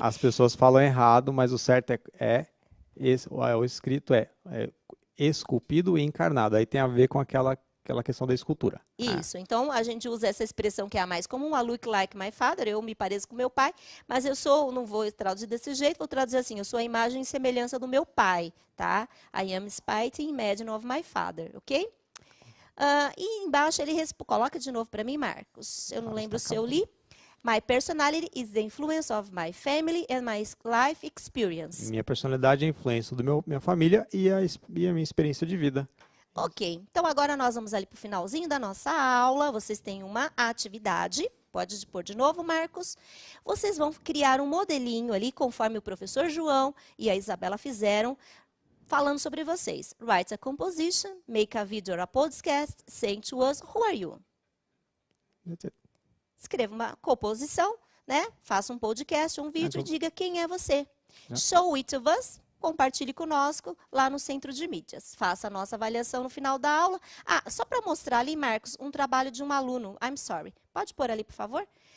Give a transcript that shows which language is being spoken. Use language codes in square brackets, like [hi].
[pt] As pessoas falam errado, mas o certo o escrito é esculpido e encarnado. Aí tem a ver com aquela questão da escultura. Isso. Então, a gente usa essa expressão que é a mais comum, [en] I look like my father, [pt] eu me pareço com meu pai, mas não vou traduzir desse jeito, vou traduzir assim, eu sou a imagem e semelhança do meu pai, tá? [en] I am spite image of my father, ok? [pt] E embaixo ele coloca de novo para mim, Marcos. Eu não lembro se eu li. [en] My personality is the influence of my family and my life experience. [pt] Minha personalidade é a influência minha família e a minha experiência de vida. Ok, então agora nós vamos ali para o finalzinho da nossa aula. Vocês têm uma atividade. Pode pôr de novo, Marcos. Vocês vão criar um modelinho ali, conforme o professor João e a Isabela fizeram, falando sobre vocês. [en] Write a composition, make a video or a podcast, saying to us, who are you? That's it. [pt] Escreva uma composição, né? Faça um podcast, um vídeo e diga quem é você. [en] Show it to us. [pt] compartilhe conosco lá no Centro de Mídias. Faça a nossa avaliação no final da aula. Ah, só para mostrar ali, Marcos, um trabalho de um aluno. [en] I'm sorry. [pt] Pode pôr ali, por favor?